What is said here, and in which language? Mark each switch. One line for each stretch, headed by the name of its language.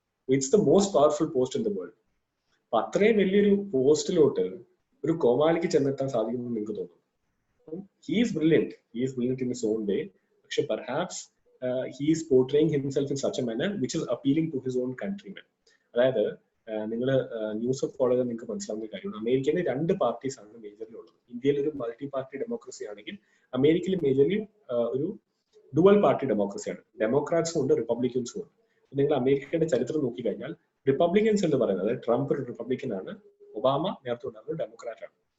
English: It's the most powerful post in the world.
Malayalam: അപ്പൊ അത്രയും വലിയൊരു പോസ്റ്റിലോട്ട് ഒരു കോമാളിക്ക് ചെന്നെത്താൻ സാധിക്കുമെന്ന് നിങ്ങൾക്ക് തോന്നുന്നു?
English: He is brilliant in his own way. പക്ഷെ perhaps he is portraying himself in such a manner which is appealing to his own countrymen.
Malayalam: അതായത് നിങ്ങൾ ന്യൂസ് ഫോളോ ചെയ്താൽ നിങ്ങൾക്ക് മനസ്സിലാവുന്ന കാര്യമാണ്, അമേരിക്കയിൽ 2 പാർട്ടീസ് ആണ് മേജർലി ഉള്ളത്. ഇന്ത്യയിൽ ഒരു മൾട്ടി പാർട്ടി ഡെമോക്രസി ആണെങ്കിൽ അമേരിക്കയിൽ മേജർലി ഒരു ഡുവൽ പാർട്ടി ഡെമോക്രസിയാണ്. ഡെമോക്രാറ്റ്സും ഉണ്ട്, റിപ്പബ്ലിക്കൻസും ഉണ്ട്. നിങ്ങൾ അമേരിക്കയുടെ ചരിത്രം നോക്കിക്കഴിഞ്ഞാൽ റിപ്പബ്ലിക്കൻസ് എന്ന് പറയുന്നത്, ട്രംപ് ഒരു റിപ്പബ്ലിക്കൻ ആണ്, ഒബാമ നേരത്തെ ഉണ്ടായിരുന്നത് ഡെമോക്രാറ്റ് ആണ്.